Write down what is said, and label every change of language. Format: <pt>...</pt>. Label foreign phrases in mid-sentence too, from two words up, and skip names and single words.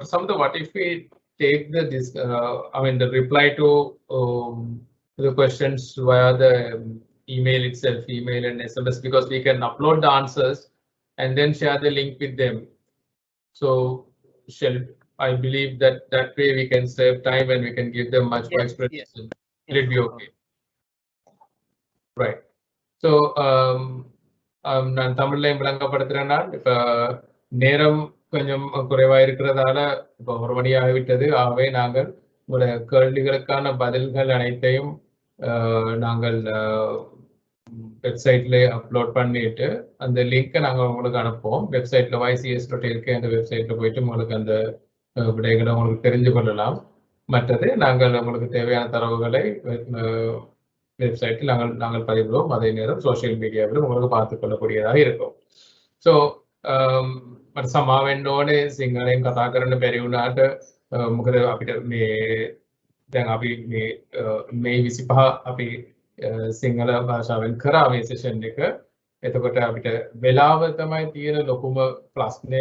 <en>Samantha, what if we take the the reply to the questions via the email itself, email and SMS, because we can upload the answers and then share the link with them. So I believe that way we can save time and we can give them much more explanation. Will it be okay? Right.</en> <ta>So நான் தமிழ்லையும் விளங்கப்படுத்துறேன்னா இப்ப நேரம் கொஞ்சம் குறைவா இருக்கிறதால இப்போ 1 மணி ஆகிவிட்டது. ஆகவே நாங்கள் உங்களுடைய கேள்விகளுக்கான பதில்கள் அனைத்தையும் நாங்கள்</ta> <en>website upload</en> <ta>பண்ணிட்டு அந்த லிங்கை நாங்கள் உங்களுக்கு அனுப்புவோம். வெப்சைட்ல YCS.lk அந்த வெப்சைட்ல போயிட்டு உங்களுக்கு அந்த விடைகளை உங்களுக்கு தெரிஞ்சு கொள்ளலாம். மற்றது நாங்கள் உங்களுக்கு தேவையான தரவுகளை வெப்சைட்டில் நாங்கள் பதிவிடுவோம். அதே நேரம்</ta> <en>social media</en> <ta>உங்களுக்கு பார்த்துக் கொள்ளக்கூடியதாக இருக்கும்.</ta> <si>ஸோ සමාවෙන්න ඕනේ සිංහලෙන් කතා කරන්න බැරි වුණාට මොකද අපිට මේ දැන් අපි මේ 25 අපි සිංහල භාෂාවෙන් කරා මේ සෙෂන් එක. එතකොට අපිට වෙලාව තමයි තියෙන ලොකුම ප්‍රශ්නේ.</si>